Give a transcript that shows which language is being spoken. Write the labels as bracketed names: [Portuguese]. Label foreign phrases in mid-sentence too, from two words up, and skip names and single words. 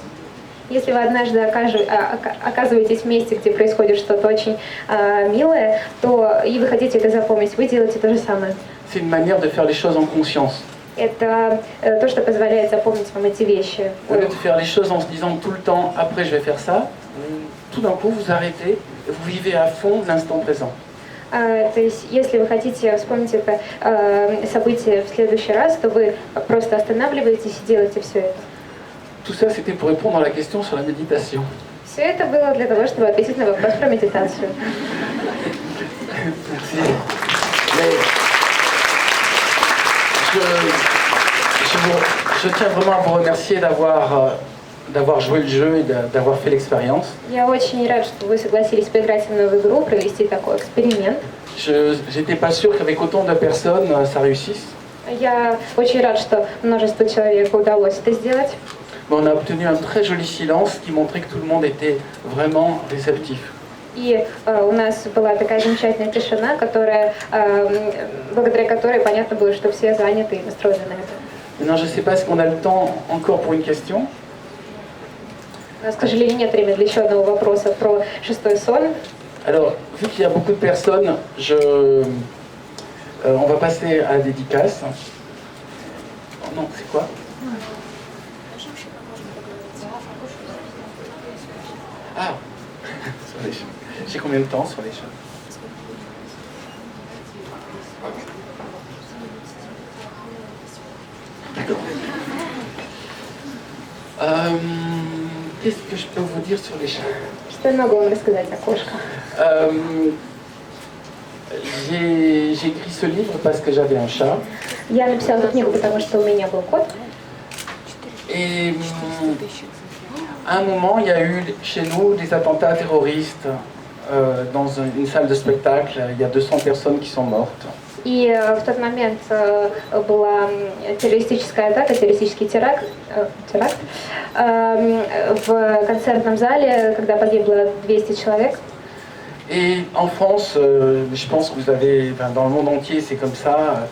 [Russian] Если вы однажды оказываетесь в месте, где происходит что-то очень милое, то и вы хотите это запомнить, вы делаете то же самое. [French] C'est une manière de faire les choses en conscience. [Russian] Это то, что позволяет запомнить вам эти вещи. [French] Au lieu de faire les choses en se disant tout le temps après je vais faire ça, tout d'un coup vous arrêtez et vous vivez à fond l'instant présent. [Russian] То есть, если вы хотите вспомнить это событие в следующий раз, то вы просто останавливаетесь и делаете все это. [French] Tout ça c'était pour répondre à la question sur la méditation. [Russian] Все это было для того, чтобы ответить на вопрос про медитацию. [French] Merci. Mais je tiens vraiment à vous remercier d'avoir joué le jeu et d'avoir fait l'expérience. [Russian] Я очень рад, что вы согласились поиграть со мной в игру, провести такой эксперимент. [French] J'étais pas sûr qu'avec autant de personnes ça réussisse. [Russian] Я очень рад, что множество человек удалось это сделать. [French] Mais on a obtenu un très joli silence qui montrait que tout le monde était vraiment réceptif. [Russian] И у нас была такая замечательная тишина, благодаря которой понятно было, что все заняты и настроены на это. [French] Maintenant, je ne sais pas, est-ce qu'on a le temps encore pour une question? [Russian] У нас, к сожалению, нет времени для еще одного вопроса про шестой сон. [French] Alors, vu qu'il y a beaucoup de personnes, on va passer à la dédicace. Oh non, c'est quoi? Ah, sur les chats. J'ai combien de temps sur les chats? D'accord. Qu'est-ce que je peux vous dire sur les chats? [Russian] Что я могу вам рассказать о кошках? [French] J'ai écrit ce livre parce que j'avais un chat. [Russian] Я написала эту книгу, потому что у меня был кот. [French] Et à un moment, il y a eu chez nous des attentats terroristes dans une salle de spectacle. Il y a 200 personnes qui sont mortes. [Russian] И в тот момент была террористическая атака, террористический теракт в концертном зале, когда погибло 200 человек. [French] Et en France, je pense que vous avez, dans le monde entier, c'est comme ça.